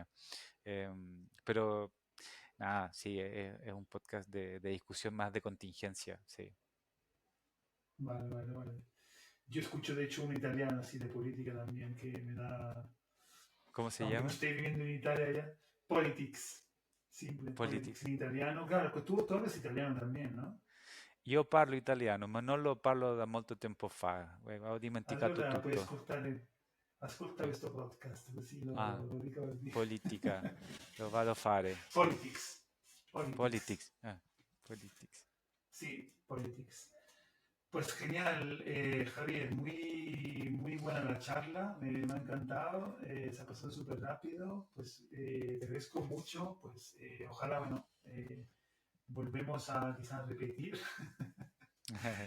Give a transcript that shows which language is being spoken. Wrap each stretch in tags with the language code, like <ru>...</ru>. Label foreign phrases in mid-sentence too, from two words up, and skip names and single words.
<es>Pero nada, sí, es un podcast de discusión más de contingencia, sí. Vale, vale, vale. Yo escucho de hecho un italiano así de política también que me da, ¿Cómo se aunque no llama? esté viviendo en Italia ya, Politics, simple, Politics Politics. en italiano. Claro, que tú hablas italiano también, ¿no?</es> <it>Io parlo italiano, ma non lo parlo da molto tempo fa. Ho dimenticato Allora puoi tutto. ascolta questo podcast così Ah, lo ricordi. politica, lo vado a fare. Politics. Politics. Politics.</it> <es>Sí, Politics. Pues genial, Javier, muy, muy buena la charla, me ha encantado, se ha pasado súper rápido, pues te agradezco mucho, pues ojalá, bueno, volvemos a quizás repetir con más</es>